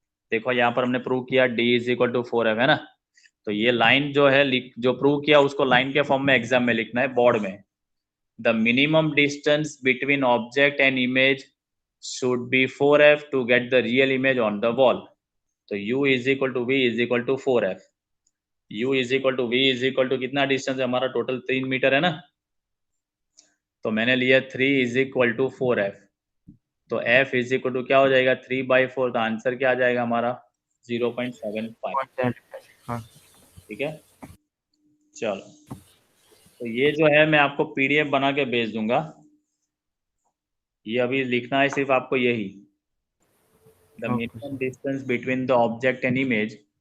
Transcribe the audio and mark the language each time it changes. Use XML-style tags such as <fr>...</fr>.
<hi>देखो यहाँ पर हमने प्रूव किया</hi> <en>d is equal to 4f</en> <hi>है ना, तो ये लाइन जो है जो प्रूव किया उसको लाइन के फॉर्म में एग्जाम में लिखना है बोर्ड में,</hi> <en>The minimum distance between object and image should be 4f to get the real image on the wall।</en> <hi>तो</hi> <en>u is equal to</en> <hi>v is equal to 4f, u is equal to v is equal to कितना distance है हमारा, total 3 metre है ना, तो मैंने लिया</hi> <en>3 is equal to 4f,</en> <hi>तो</hi> <en>f is equal to</en> <hi>क्या हो जाएगा 3/4, तो आंसर क्या आ जाएगा हमारा 0.75। ठीक है, चलो तो ये जो है मैं आपको PDF बना के भेज दूंगा, ये अभी लिखना है सिर्फ आपको यही,</hi> <en>the minimum distance between the object and image</en>